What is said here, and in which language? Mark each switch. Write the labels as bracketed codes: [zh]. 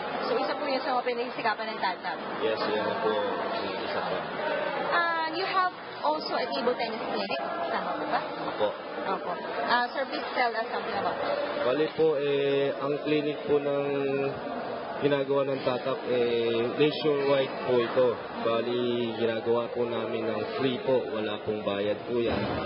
[tl] So, isa po yun sa mga pinagsikapan ng TATAP. Yes, yan po yung isa pa. [en] You have also a table tennis clinic. [tl] Tama po ba? Ako. Opo. [en] Sir, please tell us something about it. [tl] Bali po, ang clinic po ng ginagawa ng TATAP, nationwide po ito. Bali, ginagawa po namin ng free po. Wala pong bayad po yan.